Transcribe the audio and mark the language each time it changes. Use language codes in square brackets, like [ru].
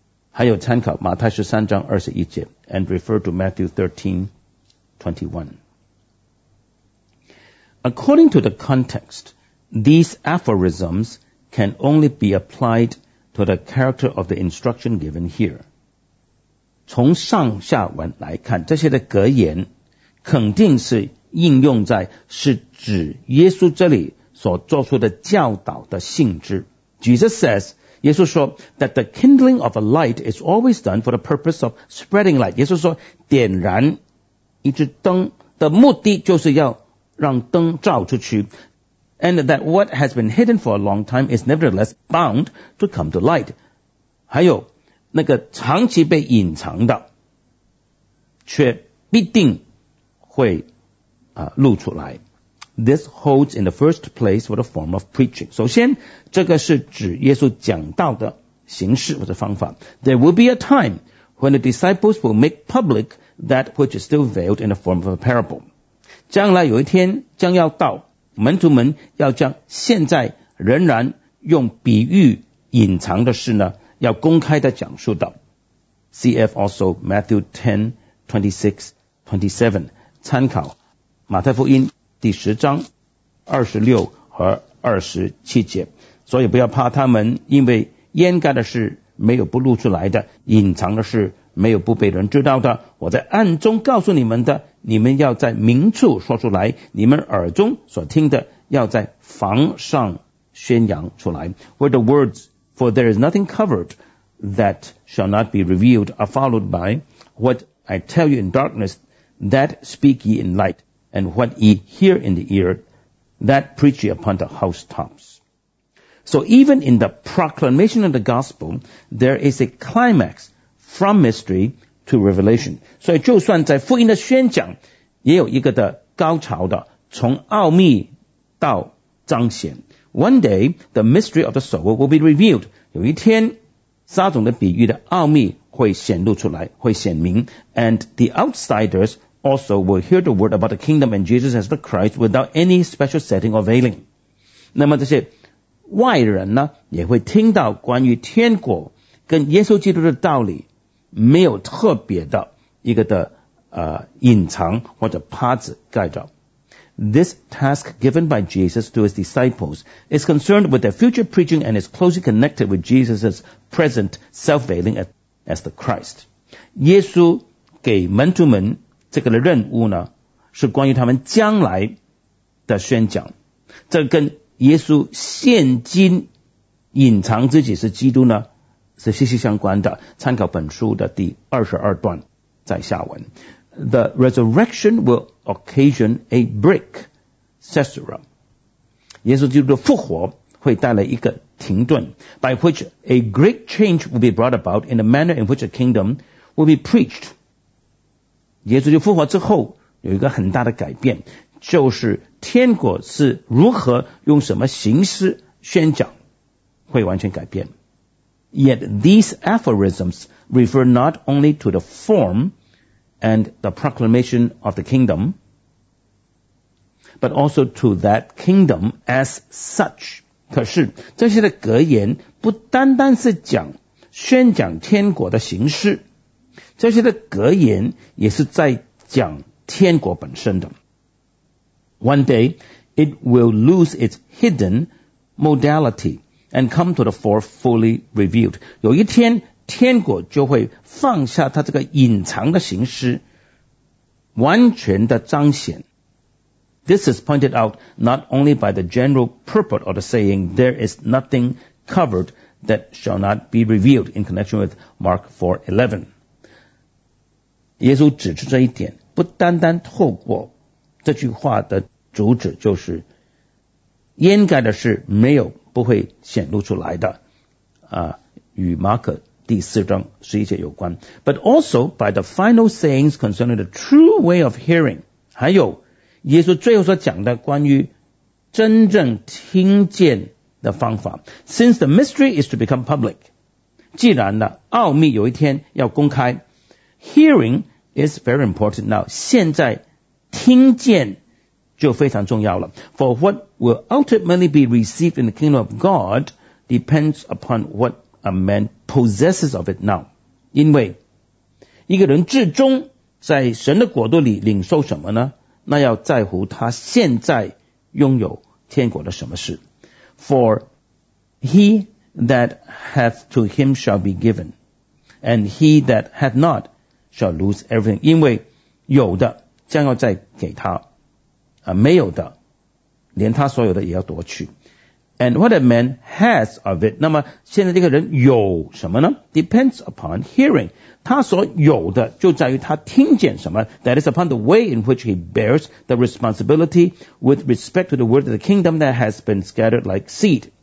[zh] 还有参考马太十三章二十一节 [en] and refer to Matthew 13:21 According to the context these aphorisms can only be applied to the character of the instruction given here [zh] 从上下文来看这些的格言肯定是应用在是指耶稣这里所做出的教导的性质 [en] Jesus says [zh] 耶稣说 [en] that the kindling of a light is always done for the purpose of spreading light. [zh] 耶稣说点燃一只灯的目的就是要让灯照出去。 [en] And that what has been hidden for a long time is nevertheless bound to come to light. [zh] 还有那个长期被隐藏的却必定会露出来。 [en] This holds in the first place for the form of preaching. [zh] 首先这个是指耶稣讲道的形式或者方法。 [en] There will be a time when the disciples will make public that which is still veiled in the form of a parable. [zh] 将来有一天将要到门徒们要将现在仍然用比喻隐藏的事呢要公开的讲述到。 [en] CF also Matthew 10:26-27, [zh] 参考马太福音第十章二十六和二十七节。所以不要怕他们，因为掩盖的事没有不露出来的，隐藏的事没有不被人知道的。我在暗中告诉你们的，你们要在明处说出来，你们耳中所听的要在房上宣扬出来。 [en] Where the words for there is nothing covered that shall not be revealed are followed by what I tell you in darkness that speak ye in light and what ye hear in the ear that preach ye upon the housetops. So even in the proclamation of the gospel there is a climaxFrom mystery to revelation. [zh] 所以就算在福音的宣讲也有一个的高潮的，从奥秘到彰显。 [en] One day, the mystery of the sower will be revealed. [zh] 有一天撒种的比喻的奥秘会显露出来，会显明。 [en] And the outsiders also will hear the word about the kingdom and Jesus as the Christ without any special setting or veiling. [zh] 那么这些外人呢，也会听到关于天国跟耶稣基督的道理，没有特别的一个的隐藏或者帕子盖着。 [en] This task given by Jesus to his disciples is concerned with their future preaching and is closely connected with Jesus' present self-veiling as the Christ. [zh] 耶稣给门徒们这个的任务呢，是关于他们将来的宣讲。这跟耶稣现今隐藏自己是基督呢是息息相关的，参考本书的第22段在下文。 [en] The resurrection will occasion a break cesura. [zh] 耶稣基督的复活会带来一个停顿， [en] by which a great change will be brought about in the manner in which the kingdom will be preached. [zh] 耶稣基督复活之后有一个很大的改变，就是天国是如何用什么形式宣讲会完全改变。 [en] Yet these aphorisms refer not only to the form and the proclamation of the kingdom, but also to that kingdom as such. [zh] 可是这些的格言不单单是讲宣讲天国的形式，这些的格言也是在讲天国本身的。 [en] One day, it will lose its hidden modality. And come to the fore fully revealed. [zh] 有一天天国就会放下它这个隐藏的形式完全的彰显。 [en] This is pointed out not only by the general purport of the saying there is nothing covered that shall not be revealed in connection with Mark 4:11. [zh] 耶稣指出这一点不单单透过这句话的主旨，就是掩盖的是没有不会显露出来的与马可第四章十一节有关。 [en] But also by the final sayings concerning the true way of hearing. [zh] 还有耶稣最后所讲的关于真正听见的方法。 [en] Since the mystery is to become public. [zh] 既然呢奥秘有一天要公开， [en] Hearing is very important now. [zh] 现在听见就非常重要了。 [en] For what will ultimately be received in the kingdom of God depends upon what a man possesses of it now. [zh] 因为一个人至终在神的国度里领受什么呢？那要在乎他现在拥有天国的什么事。 [en] For he that hath to him shall be given, and he that hath not shall lose everything. [zh] 因为有的将要再给他，没有的连他所有的也要夺取。 [en] And what a man has of it. [zh] 那么现在这个人有什么呢? [en] Depends upon hearing. [zh] 他所有的就在于他听见什么。 [en] That is upon the way in which he bears the responsibility with respect to the word of the kingdom that has been scattered like seed.